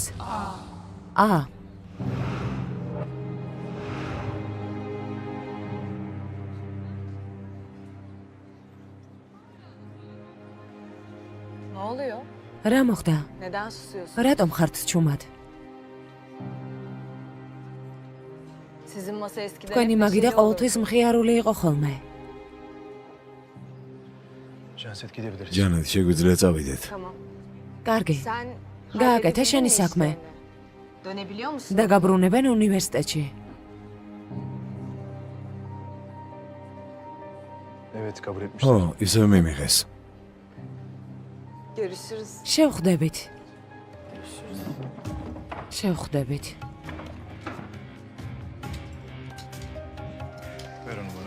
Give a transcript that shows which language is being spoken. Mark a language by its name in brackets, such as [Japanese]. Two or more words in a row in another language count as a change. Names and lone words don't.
[Turkish] აა. Ne oluyor? [Georgian] რა მოხდა? [Turkish] Neden susuyorsun? [Georgian] რატომ ხართ ჩუმად? [Turkish] Sizin masa eskiden [Georgian] თქვენი [Turkish] hep [Georgian] მაგიდა [Turkish] neşeli [Georgian] ყოველთვის [Turkish] olurdu. [Georgian] მხიარული იყო ხოლმე. [Turkish] Canset gidebiliriz. [Georgian] ჯანეთ, შეგვიძლია წავიდეთ. [Turkish] Tamam. [Georgian] კარგი. [Turkish] Sen [Georgian] გააკეთე [Turkish] halledebildin [Georgian] შენი [Turkish] mi [Georgian] საქმე. [Turkish] işlerini? Dönebiliyor musun? [Georgian] და გაბრუნებენ უნივერსიტეტში. [Turkish] Evet kabul etmişler. [Georgian] ო, ისევ მიმიღეს. [Turkish] Görüşürüz. [Georgian] შევხვდებით. შევხვდებით. [Turkish] Ver onu bana.